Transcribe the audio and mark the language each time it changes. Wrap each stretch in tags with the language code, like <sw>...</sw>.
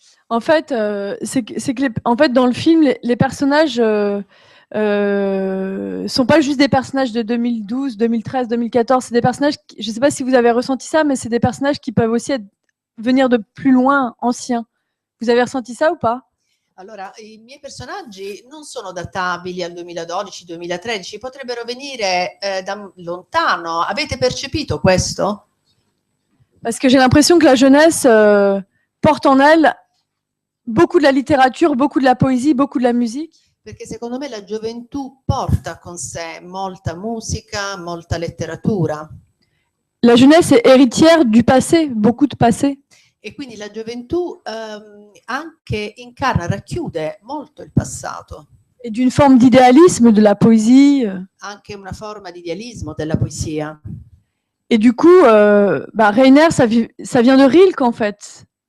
<fr>En fait, en fait, dans le film, les personnages sont pas juste des personnages de 2012, 2013, 2014. C'est des personnages, je ne sais pas si vous avez ressenti ça, mais c'est des personnages qui peuvent aussi venir de plus loin, anciens. Vous avez ressenti ça ou pas?</fr> <it>Allora, i miei personaggi non sono databili al 2012-2013, potrebbero venire da lontano. Avete percepito questo?</it> <fr>Parce que j'ai l'impression que la jeunesse porte en elle beaucoup de la littérature, beaucoup de la poésie, beaucoup de la musique.</fr> <it>Perché secondo me la gioventù porta con sé molta musica, molta letteratura.</it> <fr>La jeunesse est héritière du passé, beaucoup de passé.</fr> <it>E quindi la gioventù anche incarna, racchiude molto il passato.</it> <fr>Et d'une forme d'idéalisme, de la poésie.</fr> <it>Anche una forma di idealismo della poesia.</it> <fr>Et du coup, Reiner, ça vient de Rilke en fait.</fr>